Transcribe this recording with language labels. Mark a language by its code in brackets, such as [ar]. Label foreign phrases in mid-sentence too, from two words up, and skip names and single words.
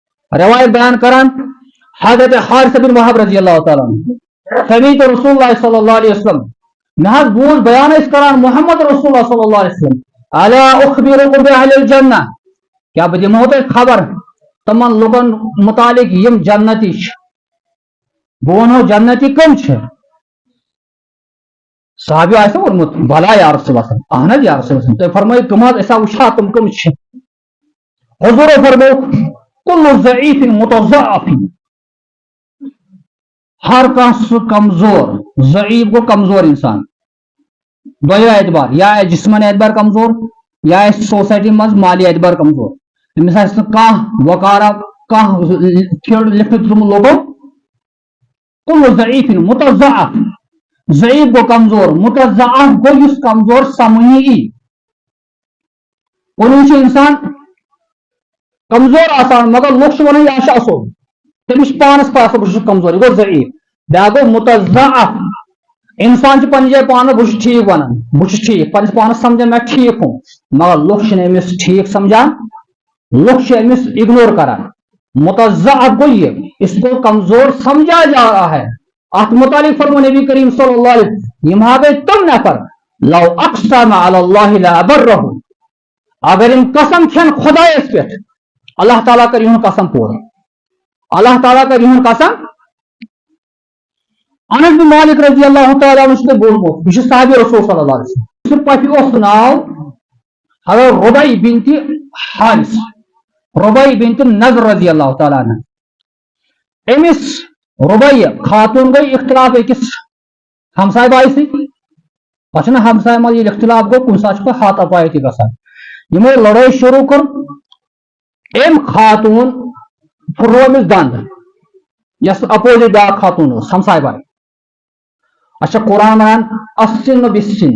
[ks] روایت بیان کران حضرت حارث بن وہب [ar] رضی اللہ تعالیٰ سمیعت رسول اللہ صلی اللہ علیہ وسلم [ks] محض بوز بیان اس کران محمد رسول اللہ [ar] صلی اللہ علیہ وسلم الا اخبرکم باہل الجنہ [ks] کیا بہ دمو تۄہہِ خبر تمن لوگن متعلق یم جنتی بہ ونہو جنتی کم چھ صحابی آسہ ورمت [ar] بلا یا رسول اللہ [ks] اہن [ar] یا رسول اللہ [ks] تُہۍ فرمٲیِو کم حظ أسۍ وٕچھا تم کم چھ حضور فرموو [ar] کل ضعیف متضعف [ks] ہر سہ کمزور ضعیف گو کمزور انسان دۄیو اعتبار یا جسمانی اعتبار کمزور یا سوسائٹی مز مالی اعتبار کمزور أمِس آسہِ نہٕ کانٛہہ وقارا کانٛہہ کھیڑ لِفٹہٕ تھوٚمُت لوگو [ar] کل ضعیف متضعف [ks] ضعیف گو کمزور متضعف گو یُس کمزور سمجھنہٕ یی کُنہِ چھُ انسان کمزور آسان مگر لوگ چھِ ونان یہِ چھُ اصل تٔمِس چھِ پانس پاس بہٕ چھُس کمزور یہِ گوٚو ضعیف بیٛاکھ گوٚو متضعف انسان چھُ پننہِ جایہِ پانس بہٕ چھُس ٹھیٖک ونان بہٕ چھُس ٹھیٖک پننِس پانس سمجھان [ur] مےٚ ٹھیٖک ہوں [ks] مگر لوگ چھِنہٕ أمِس ٹھیٖک سمجھان لوگ چھِ أمِس اگنور کران متضعف گوٚو یہِ [ur] اس کو کمزور سمجھا جا رہا ہے [ks] اتھ متعلق فرمو نبی کریم [ar] صلی اللہ علیہ وسلم [ks] یِم ہا گٔے تِم نفر [ar] لو اقسم علی اللہ لابرہ [ks] اگر یِم قسم کھٮ۪ن خۄدایس پٮ۪ٹھ اللہ تعالیٰ کر یِہُنٛد قسم پوٗرٕ اللہ تعالیٰ کر یِہُنٛد قسم انس بن مالک [ar] رضی اللہ تعالیٰ عنہ [ks] چھُ تۄہہِ بوٗزمُت یہِ چھُ صحابی رسول [ar] صلی اللہ علیہ وسلم [ks] سُہ پۄپھِ اوس ناو حضرت ربیع بنت حارث ربیع بنت نضر [ar] رضی اللہ تعالیٰ عنہ [ks] أمِس ربیع خاتون گٔے اختلاف أکِس ہمساے باے سۭتۍ پتہٕ چھُنہ ہمساے منٛز ییٚلہِ اختلاف گوٚو کُنہِ ساتہٕ چھُ پتہٕ ہاتھا پاے تہِ گژھان یِمو لڑٲے شروٗع کٔر أمۍ خاتون پھُرو أمِس دند یۄس اپوزِٹ بیٛاکھ خاتون ٲس ہمساے باے اچھا قرآن ونان [ar] السن بالسن